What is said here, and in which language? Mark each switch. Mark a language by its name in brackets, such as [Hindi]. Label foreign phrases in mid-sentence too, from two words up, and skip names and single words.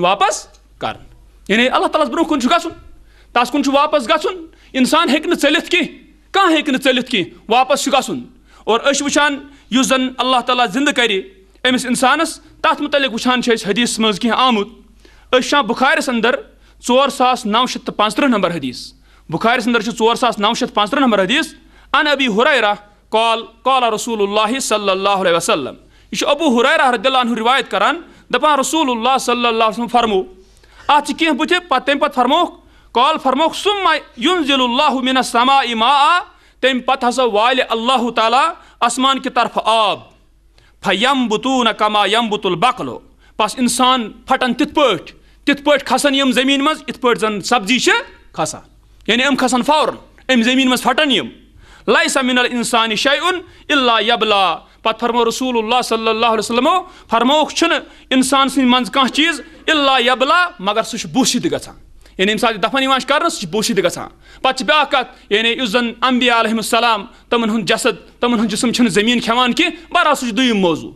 [Kashmiri] واپس کرنہٕ یعنی اللہ تعالیٰ ہس برونٛہہ کُن چھُ گژھُن تس کُن چھُ واپس گژھُن انسان ہیٚکہِ نہٕ ژٔلِتھ کینٛہہ کانٛہہ ہیٚکہِ نہٕ ژٔلِتھ کینٛہہ واپس چھُ گژھُن اور أسۍ چھِ وٕچھان یُس زن اللہ تعالیٰ زندٕ کرِ أمِس انسانس تتھ متعلق وٕچھان چھِ أسۍ حدیثس منٛز کینٛہہ آمُت أشان بخارس اندر 4935 نمبر حدیث بخارس اندر 4935 نمبر حدیث [Arabic] عن ابی ہریرہ قال رسول اللہ صلی اللہ علیہ وسلم. [Kashmiri] یہ ابو ہریرہ [Arabic] رضی اللہ عنہ [Kashmiri] روایت کران دپان [Arabic] رسول اللہ صلی اللہ علیہ وسلم [Kashmiri] فرمو ات کی بتھ تم پتہ فرموک [Arabic] ثم ينزل اللہ من السماء ماء [Kashmiri] تم پتہ ہسا والہ اللہ تعالیٰ [Urdu] آسمان کی طرف [Kashmiri] آب [Arabic] فینبتون کما ینبت البقل [Kashmiri] پس انسان پھٹن تت پٲٹھۍ کھسن یم زمین مز ات پٲٹھۍ زن سبزی چھ کھسان یعنی ام کھسن فوراً ام زمین مز پھٹن یم [Arabic] لیس من الانسان شیء الا یبلا [Kashmiri] پتہ فرمو [Arabic] رسول اللہ صلی اللہ علیہ وسلم [Kashmiri] فرموک چھن انسان سن منز کانٛہہ چیز [Arabic] الا یبلا [Kashmiri] مگر سہ بوشید گژھان یعنی ییٚمہِ ساتہٕ دفن یوان کرنہٕ سہ بوشید گژھان. پتہٕ چھِ بیٛاکھ کتھ یعنی یُس زن انبیا [Arabic] علیہم السلام [Kashmiri] تمن ہُنٛد جسد تمن ہُنٛد جسم چھنہٕ زمین کھٮ۪وان کینٛہہ بہرحال سہ چھُ دوٚیِم موضوع.